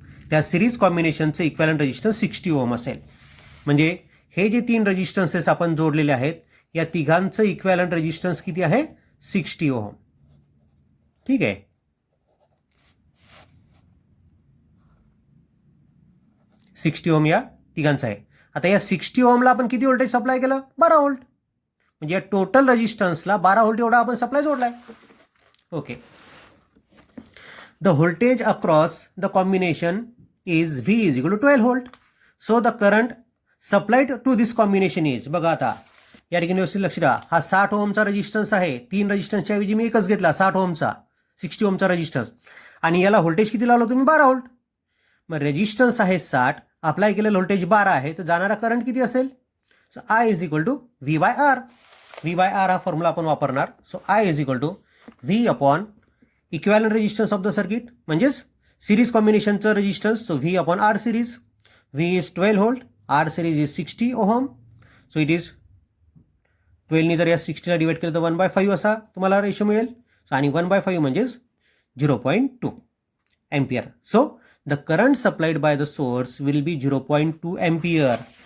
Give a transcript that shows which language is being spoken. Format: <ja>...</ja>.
<mr>त्या series कॉम्बिनेशनचं equivalent resistance 60 ohm असेल. म्हणजे हे जे 3 रेजिस्टन्सेस आपण जोडलेले आहेत या तिघांचं इक्विव्हॅलंट रेजिस्टन्स किती आहे, 60 ओहम. ठीक आहे. $60 ओहम या तिघांचं आहे. आता या 60 ओहमला आपण किती व्होल्टेज सप्लाय केलं, 12 व्होल्ट. म्हणजे या टोटल रेजिस्टन्सला 12 व्होल्ट एवढा आपण supply जोडलाय. Okay.</mr> <en>The voltage across the combination is V is equal to 12 volt. So the current supplied to this combination is,</en> <mr>बघा आता या ठिकाणी व्यवस्थित लक्ष द्या. हा 60 ओहमचा रेजिस्टन्स आहे. 3 रेजिस्टन्सच्या ऐवजी मी एकच घेतला 60 ओहमचा, 60 ओहमचा रेजिस्टन्स. आणि याला व्होल्टेज किती लावलं तुम्ही, 12 व्होल्ट. मग रेजिस्टन्स आहे 60 अप्लाय केलेलं व्होल्टेज 12 आहे, तर जाणारा करंट किती असेल?</mr> <en>So I is equal to V by R. V by R</en> <mr>हा फॉर्म्युला आपण वापरणार.</mr> <en>so I is equal to V upon equivalent resistance of the circuit,</en> <mr>म्हणजेच series कॉम्बिनेशनचं resistance.</mr> <en>So V upon R series. V is 12 volt, R series is 60 ohm. So it is</en> <mr>12नी जर या 60ला divide केलं तर 1/5 असा तुम्हाला ratio मिळेल. आणि 1/5 म्हणजेच 0.2 ampere.</mr> <en>So the current supplied by the source will be 0.2 ampere.</en>